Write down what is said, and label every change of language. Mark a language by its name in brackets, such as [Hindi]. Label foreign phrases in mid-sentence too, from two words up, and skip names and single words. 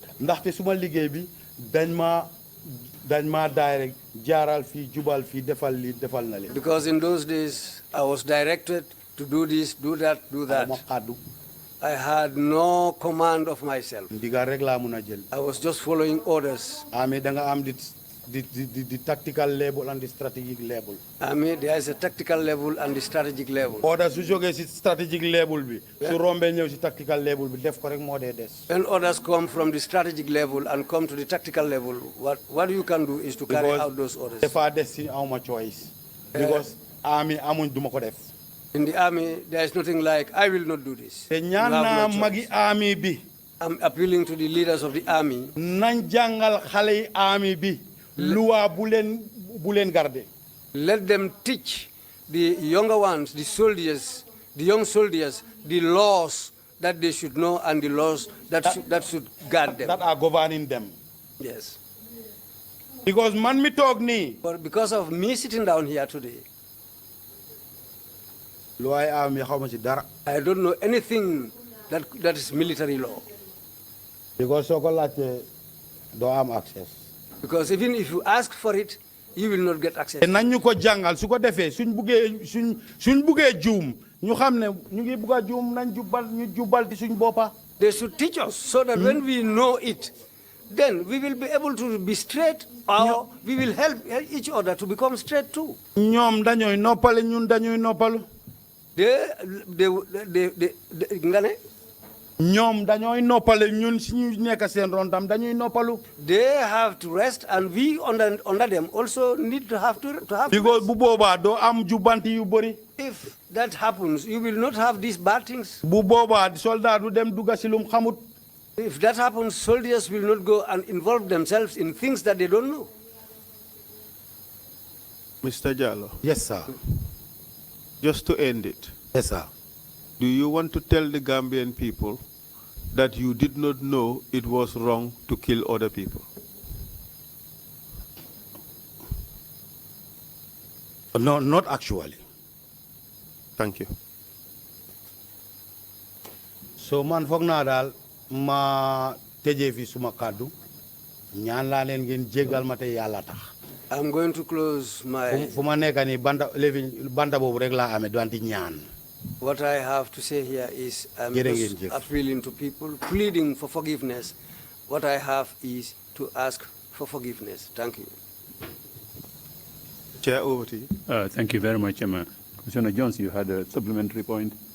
[English] Because in those days I was directed to do this, do that, do that. I had no command of myself. I was just following orders. The tactical level and the strategic level. There is a tactical level and the strategic level. [Wolof] Orders su jógee ci [English] strategic level [Wolof] bi su rombee ñëw ci [English] tactical level [Wolof] bi def ko rek moo dee des. [English] When orders come from the strategic level and come to the tactical level, what you can do is to carry out those orders. [Wolof] Dafa des ci awma [English] choice. Because army [Wolof] amuñ duma ko def. [English] In the army, there is nothing like, I will not do this. [Wolof] Te ñaan naa magi army bi. [English] I'm appealing to the leaders of the army. [Wolof] Nañ jàngal xale yi army bi. Loi bulen garde. [English] Let them teach the younger ones, the soldiers, the young soldiers, the laws that they should know and the laws that should guard them. That are governing them. Yes. [Wolof] Because man mi talk ni. [English] But because of me sitting down here today, I don't know anything that is military law. [Wolof] Because do am access. [English] Because even if you ask for it, you will not get access. [Wolof] Nañu ko jàngal su ko defee suñ buggee juum ñu xam ne ñu ngi bugg a juum nañ jubal ci suñ boppa. [English] They should teach us so that when we know it, then we will be able to be straight, or we will help each other to become straight too. [Wolof] ñoom dañuy noppale ñun dañuy noppalu. nga ne. ñoom dañuy noppale ñun suñu nekk seen ron tam dañuy noppalu. [English] They have to rest, and we under them also need to have to [Wolof] because bu boobaa doo am jubanti yu bëri. [English] If that happens, you will not have these bad things. [Wolof] Bu boobaa soldat du dem dugga si lum xamut. [English] If that happens, soldiers will not go and involve themselves in things that they don't know. Mr. Jallow. Yes, sir. Just to end it. Yes, sir. Do you want to tell the Gambian people that you did not know it was wrong to kill other people? No, not actually. Thank you. [Wolof] So man foog naa daal ma tëjee fi suma kàddu ñaan laa leen ngeen jéggal ma te yàlla tax. [English] I'm going to close my... [Wolof] fu ma nekk nii banta boobu rek laa amee doonte ñaan. [English] What I have to say here is I'm just appealing to people, pleading for forgiveness. What I have is to ask for forgiveness. Thank you. Chair, over to you. Thank you very much, Emma. Commissioner Jones, you had a supplementary point.